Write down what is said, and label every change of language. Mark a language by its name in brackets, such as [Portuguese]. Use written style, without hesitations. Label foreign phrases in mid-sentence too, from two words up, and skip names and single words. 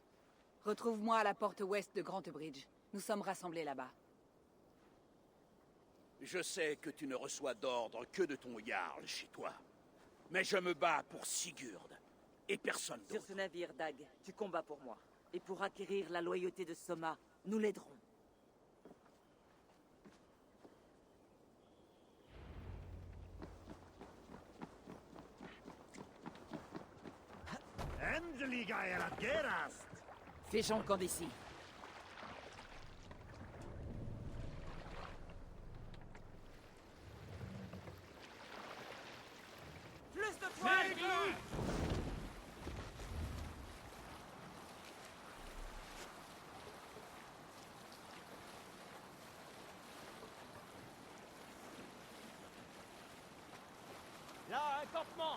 [French] Retrouve-moi à la porte ouest de Grantebridge. Nous sommes rassemblés là-bas. Je sais que tu ne reçois d'ordre que de ton Jarl chez toi. Mais je me bats pour Sigurd. Et personne Sur d'autre. ce navire, Dag, tu combats pour moi. Et pour acquérir la loyauté de Soma, nous l'aiderons. Endeliga er att gerast! Fais camp d'ici. Plus de poids! Là, un campement!